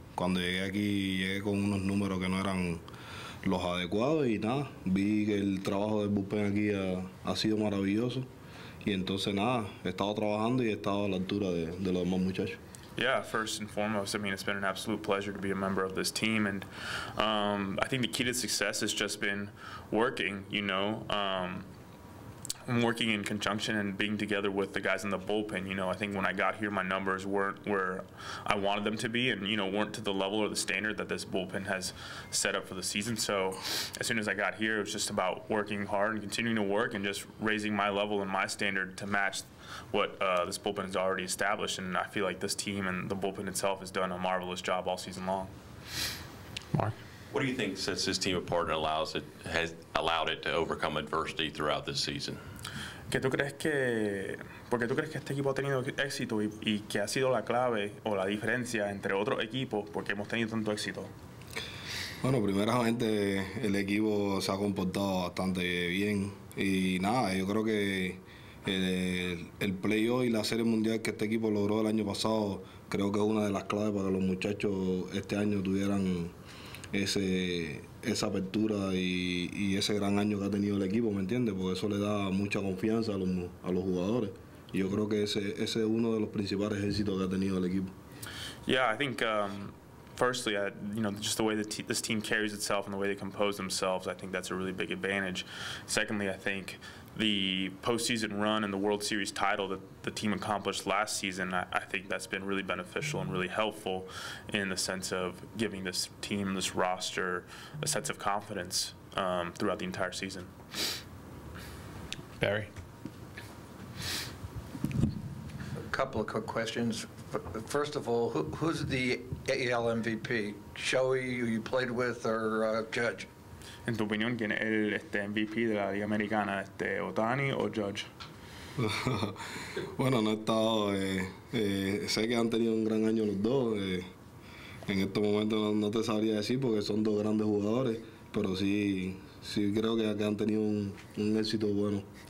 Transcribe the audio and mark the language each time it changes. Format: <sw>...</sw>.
<es>Cuando llegué aquí, llegué con unos números que no eran los adecuados y nada, vi que el trabajo del bullpen aquí ha sido maravilloso y entonces nada, he estado trabajando y he estado a la altura de los demás muchachos.</es> <en>Yeah, first and foremost, I mean, it's been an absolute pleasure to be a member of this team, and I think the key to success has just been working, you know, working in conjunction and being together with the guys in the bullpen. You know, I think when I got here, my numbers weren't where I wanted them to be and, you know, weren't to the level or the standard that this bullpen has set up for the season. So as soon as I got here, it was just about working hard and continuing to work and just raising my level and my standard to match what this bullpen has already established. And I feel like this team and the bullpen itself has done a marvelous job all season long. Mark? What do you think sets this team apart and has allowed it to overcome adversity throughout this season?</en> <es>¿Por qué tú crees que este equipo ha tenido éxito y que ha sido la clave o la diferencia entre otros equipos porque hemos tenido tanto éxito? Bueno, primeramente el equipo se ha comportado bastante bien y nada, yo creo que el playoff y la Serie Mundial que este equipo logró el año pasado creo que es una de las claves para que los muchachos este año tuvieran esa apertura y ese gran año que ha tenido el equipo, ¿me entiendes? Porque eso le da mucha confianza a los jugadores. Y yo creo que ese es uno de los principales éxitos que ha tenido el equipo.</es> <en>Yeah, I think firstly, you know, just the way that this team carries itself and the way they compose themselves, I think that's a really big advantage. Secondly, I think the postseason run and the World Series title that the team accomplished last season, I think that's been really beneficial and really helpful in the sense of giving this team, this roster, a sense of confidence throughout the entire season. Barry? A couple of quick questions. First of all, who's the AL MVP? Shohei, who you played with, or Judge?</en> <es>En tu opinión, ¿quién es el MVP de la Liga Americana, Ohtani o Judge? Bueno, no he estado, sé que han tenido un gran año los dos. En estos momentos no te sabría decir porque son dos grandes jugadores, pero sí creo que han tenido un éxito bueno.</es>